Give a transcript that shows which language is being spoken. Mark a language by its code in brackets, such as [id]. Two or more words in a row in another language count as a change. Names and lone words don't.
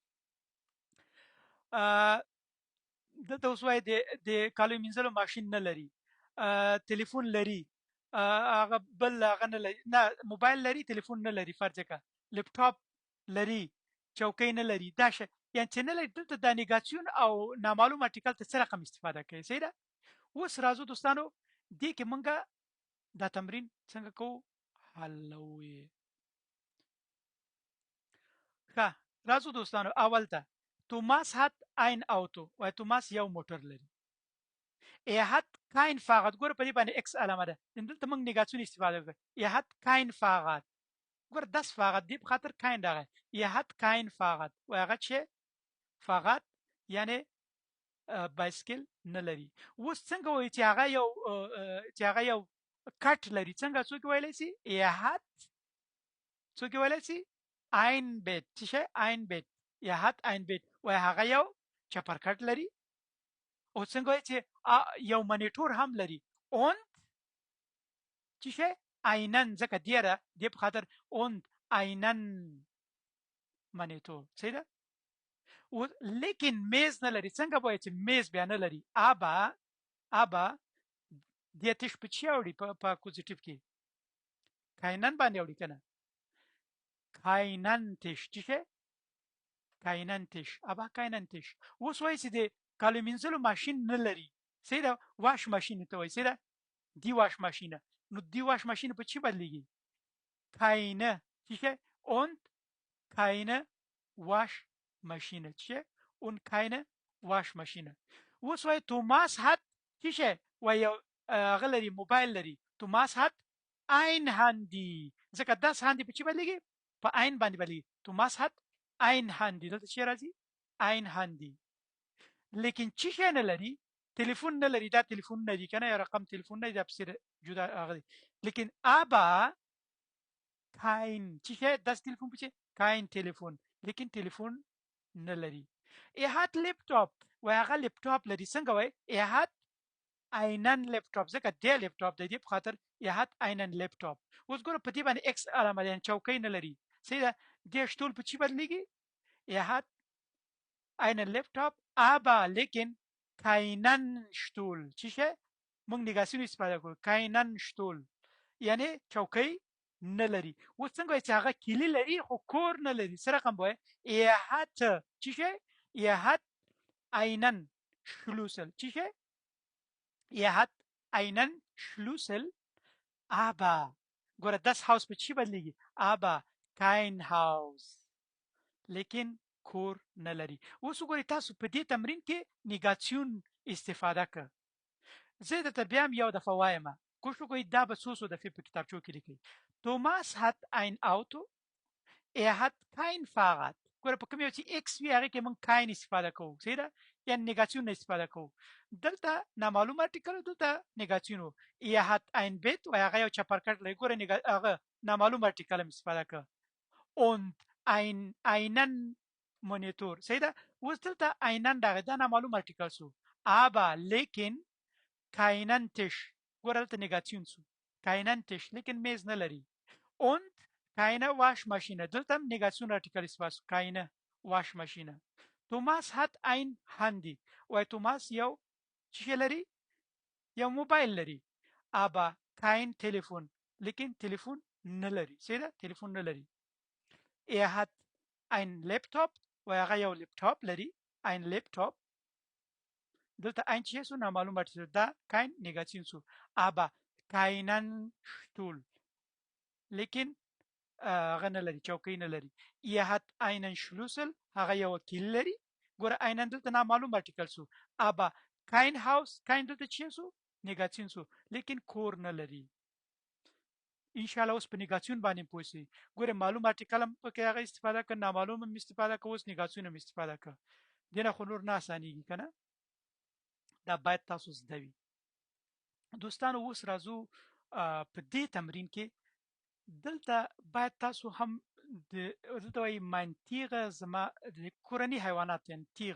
[ps] دلته اوس وای د کالو منځلو ماشين نه لري ټلیفون لري هغه بل هغه نه لري نه موبایل لري ټلیفون نه لري فرض کړه لپټاپ لري چوکۍ نه لري دا یعنی چې نه لري دلته د نیگاسیون او نامعلوم ارټیکل ته سره رقم استفاده کوي سیده اوس راځو دوستانو دې کې مونږه دا تمرین څنګه کوو حلوي ښه راځو دوستانو اول ته توماس [de] hat ein Auto [ps] وای توماس یو موټر لري [de] hat kein Fahrrad [ps] ګوره په دې باندې x علامه ده دلته موږ نیگاسیون استفاده کوو [de] hat kein [ps] Fahrrad ګوره [de] das Fahrrad [ps] دی په خاطر kein دغه [de] hat kein Fahrrad [ps] وای هغه چې Fahrrad یعنی بایسکل نه لري اوس څنګه وایي چې هغه یو کټ لري څنګه څوک ویلی سي hat څوک ویلی سي [de] ein Bett [ps] چې ein [de] Bett hat ein Bett [ps] وای هغه یو چپرکټ لري او څنګه وایي چې یو منیټور هم لري und چې einen ځکه دیره دی په خاطر [de] und einen [ps] منیټور سیده او لیکن میز نه لري څنګه وایي چې میز بیا نه لري ابا د تش په چی اوړي په اکوزیټیو کې کاینن باندې اوړي کنه کاینن تش چې کاینن تش ابا کاینن تش اوس وایي چې د کالو منځلو ماشین نه لري سیده واش ماشین ته وایي سیده دی واش ماشینه نو دی واش ماشین په چی بدلیږي keine چیشه [de] und keine Waschmaschine [ps] چیشه [de] und keine Waschmaschine [ps] اوس وای توماس hat چیشه وای هغه لري موبایل لري توماس [de] hat ein Handy [ps] ځکه [de] das Handy [ps] په چی بدلېږي په ein باندې بدلېږي توماس [de] hat ein Handy [ps] دلته چی راځي [de] ein Handy [ps] لیکن چیشه نه لري تلیفون نه لري دا تلیفون نه دی کنه یا رقم تلیفون نه دی دا بسیر جدا هغه دی لیکن aber kein چیشه das تلیفون پچه kein تلیفون لیکن تلیفون نه لري [de] hat laptop [ps] و هغه لپټاپ لري څنګه وای [de] hat einen [ps] laptop ځکه د لپټاپ د دې په خاطر [de] hat einen laptop [ps] اوس ګوره په دې باندې x علامه ده چوکۍ نه لري سیده د شتول په چی بدلېږي [de] hat einen Laptop aber [ps] لیکن [de] keinen Stuhl [ps] چیشه موږ نگاسیون استفاده کوو [de] keinen Stuhl [ps] یعنی چوکۍ نه لري اوس څنګه چې هغه کلی لري خو کور نه لري سره رقم وای hat چیشه [de] hat einen Schlüssel [ps] چیشه [de] hat einen Schlüssel aber [ps] ګوره [de] das Haus [ps] په چی بدلېږي [de] aber kein Haus [ps] لیکن کور نه لري اوس وګورئ تاسو په دې تمرین کې نیګاسیون استفاده کړه زه درته بیا هم یو دفعه وایم کوشش وکړئ دا به څو دفعې په کتابچو کې لیکئ توماس [de] hat ein Auto hat kein Fahrrad [ps] ګوره په کوم یو چې x وي هغې کې موږ kein استفاده کوو صحیح ده یعنې نیګاسیون نه استفاده کوو دلته نامعلوم ارټیکل دلته نیګاسیون و [de] hat ein Bett [ps] وایي هغه یو چپرکټ لري ګوره هغه نامعلوم ارټیکل هم استفاده کړه [de] und einen [ps] Monitor صحیح ده اوس دلته einen دغه دا نامعلوم ارټیکل سو aber لیکن [de] keinen Tisch [ps] ګوره دلته نیګاسیون سو [de] keinen Tisch [ps] لیکن میز نه لري [de] und keine Waschmaschine [ps] دلته هم نیګاسیون ارټیکل استفاده سو [de] keine Waschmaschine [ps] توماس [de] hat ein Handy [ps] وای توماس یو چی لري یو موبایل لري [de] aber kein Telefon [ps] لیکن تلیفون نه لري صحیح ده تلیفون نه لري [de] hat ein Laptop [ps] و هغه یو لپټاپ لري [de] ein Laptop [ps] دلته ein چی سو نامعلوم ارټیکل دا kein نیګاسیون سو [de] aber keinen Stuhl [ps] لیکن هغه نه لري چوکۍ نه لري [de] hat einen Schlüssel [ps] هغه یو کیل لري ګوره einen دلته نامعلوم ارټیکل سو [de] aber kein Haus kein [ps] دلته چی سو نیګاسیون سو لیکن کور نه لري [ar] ان شاء الله [ps] اوس په نیګاسیون باندې پوه شئ ګوره معلوم ارټیکل هم پکې هغه استفاده کړه نامعلوم هم استفاده کړه اوس نیګاسیون هم استفاده کړه دینه خو نور نه اسانیږي کنه دا باید تاسو زده وي دوستانو اوس راځو په دې تمرین کې دلته باید تاسو هم دلته وایي [de] mein Tiere [ps] زما د کورني حیوانات یعنې تیغ